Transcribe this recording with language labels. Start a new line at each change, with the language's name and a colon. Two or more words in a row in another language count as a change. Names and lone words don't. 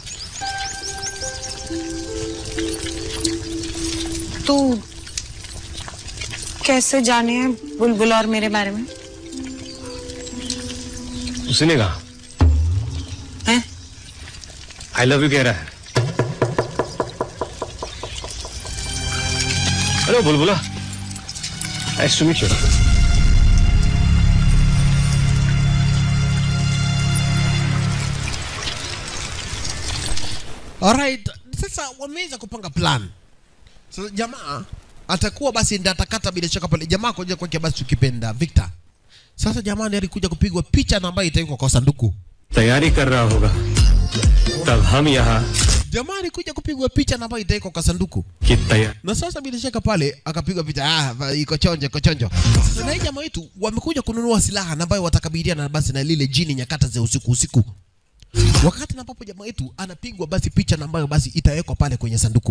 Hindi: तू कैसे जाने है बुलबुल और मेरे बारे में? उसने कहा
English: I love you
Hindi: कह रहा है। हेलो बुलबुला,
English: Nice to meet you.
Swahili: Alright, sasa wameweza kupanga plan. Sasa jamaa atakuwa basi ndiye atakata bila shaka pale. Jamaa koja kwa basi tukipenda Victor. Sasa jamaa ndiye alikuja kupigwa picha na ambayo itawekwa kwa sanduku.
Hindi: तैयारी कर रहा होगा तब हम यहाँ
Swahili: Jamaa alikuja kupigwa picha na ambayo itawekwa kwa sanduku. Na sasa bila shaka pale akapigwa picha, iko chonjo, iko chonjo. Sasa na jamaa wetu wamekuja kununua silaha na ambayo watakabiliana basi na lile jini nyakata za usiku. Wakati na ambapo jamaa wetu anapigwa basi picha na ambayo basi itawekwa pale kwenye sanduku.